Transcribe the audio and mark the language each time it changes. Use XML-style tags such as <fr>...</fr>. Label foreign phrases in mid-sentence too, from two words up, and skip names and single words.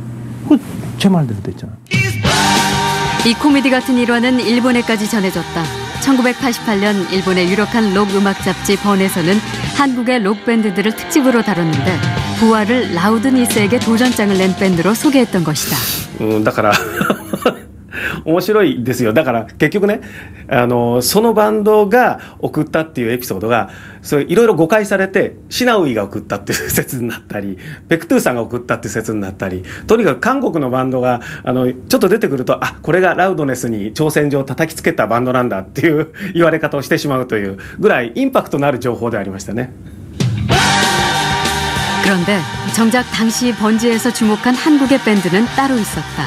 <ko>제 말대로 됐잖아. 이 코미디 같은 일화는 일본에까지 전해졌다. 1988년 일본의 유력한 록 음악 잡지 번에서는 한국의 록 밴드들을 특집으로 다뤘는데 부활을 라우드니스에게 도전장을 낸 밴드로 소개했던 것이다.</ko> <ja>だから面白いですよ。だから結局ね、そのバンドが送ったっていうエピソードがいろいろ誤解されて、シナウイが送ったっていう説になったり、ベクトゥーさんが送ったっていう説になったり、とにかく韓国のバンドがちょっと出てくると、あ、これがラウドネスに挑戦状を叩きつけたバンドなんだっていう言われ方をしてしまうというぐらいインパクトのある情報でありましたね。</ja> <ko>그런데 정작 당시 번지에서 주목한 한국의 밴드는 따로 있었다.</ko>